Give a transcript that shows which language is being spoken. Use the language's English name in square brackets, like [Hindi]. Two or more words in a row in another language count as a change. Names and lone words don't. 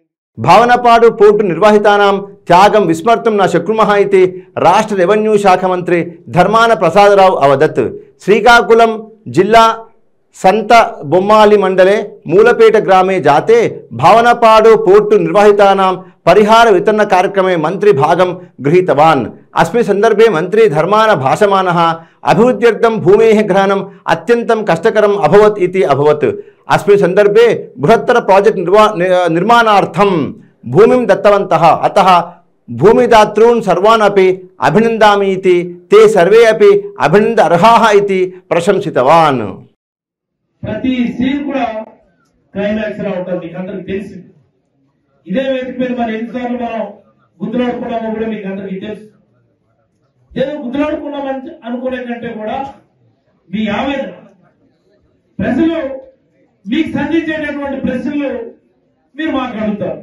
[Sanskrit] భావనపాడు పోర్టు నిర్వాహితానాం త్యాగం విస్మర్తుం న శక్నుమః ఇతి రాష్ట్ర రెవెన్యూ శాఖ మంత్రి ధర్మాన ప్రసాదరావు అవదత్. శ్రీకాకుళం జిల్లా సంత బొమ్మాలి మండలే మూలపేట గ్రామే జాతే భావనపాడు పోర్టు నిర్వాహితానాం పరిహార వితరణ కార్యక్రమే మంత్రి భాగం గృహీతవాన్. अस्मिन् संदर्भे मंत्री धर्मान भाषमानः अभिवृद्ध्यर्थं भूमेः ग्रहणम् अत्यन्तं कष्टकरम् अभवत् इति अभवत्. अस्मिन् संदर्भे बृहत्तर प्राजेक्ट निर्माणार्थं भूमिं दत्तवन्तः. अतः भूमिदातॄन् सर्वान् अपि अभिनन्दामि इति ते सर्वे अपि अभिनन्द अर्हाः इति प्रशंसितवान्. [Telugu] ప్రతి సీన్ కూడా క్లైమాక్స్ లా ఉంటుంది. మీకు అందరికి తెలుసు. ఇదే వేదిక మీద మరి ఎన్నిసార్లు మనం గుద్దులాడుకున్నామో కూడా మీకు అందరికి తెలుసు. ఏదో గుద్దులాడుకున్నామని అనుకునే కంటే కూడా మీ ఆవేదన, ప్రజలు మీకు సంధించేటటువంటి ప్రశ్నలు మీరు మాట్లాడుతారు.